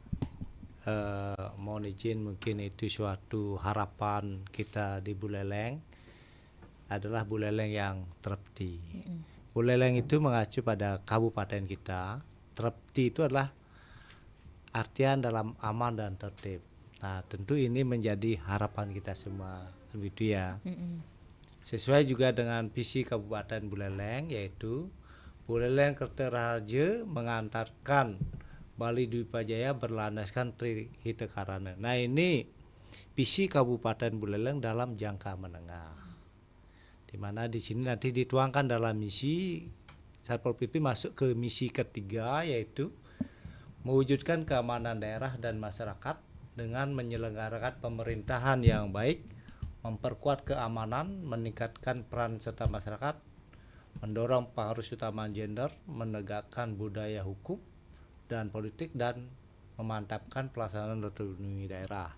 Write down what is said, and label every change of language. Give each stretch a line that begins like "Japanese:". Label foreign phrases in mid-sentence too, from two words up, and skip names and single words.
Indonesian: Mohon izin, mungkin itu suatu harapan kita di Buleleng adalah Buleleng yang tertib. Buleleng itu mengacu pada kabupaten kita. Tertib itu adalah artian dalam aman dan tertib. Nah, tentu ini menjadi harapan kita semua, begitu ya. Sesuai juga dengan visi Kabupaten Buleleng, yaitu Buleleng Kerteraharja mengantarkan Bali Dwipa Jaya berlandaskan Trihita Karana. Nah, ini visi Kabupaten Buleleng dalam jangka menengah, di mana di sini nanti dituangkan dalam misi Satpol PP masuk ke misi ketiga, yaitu mewujudkan keamanan daerah dan masyarakat dengan menyelenggarakan pemerintahan yang baik, memperkuat keamanan, meningkatkan peran serta masyarakat, mendorong pengaruh utama gender, menegakkan budaya hukum dan politik, dan memantapkan pelaksanaan otonomi daerah.